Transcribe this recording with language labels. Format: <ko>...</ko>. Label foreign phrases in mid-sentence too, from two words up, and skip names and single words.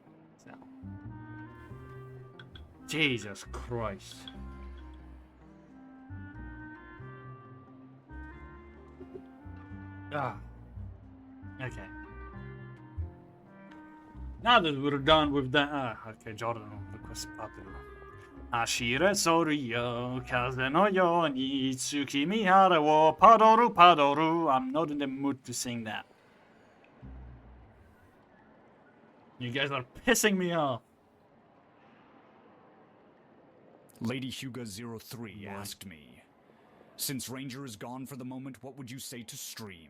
<en>Jesus Christ. Ah. Okay. Now that we're done with that... okay, Jordan request Papiru.</en> <ja>走れソリよ、風のように月見原をパドルパドル.</ja> <en>I'm not in the mood to sing that. You guys are pissing me off. Lady Hyuga03 asked me, since Ranger is gone for the moment, what would you say to stream?</en>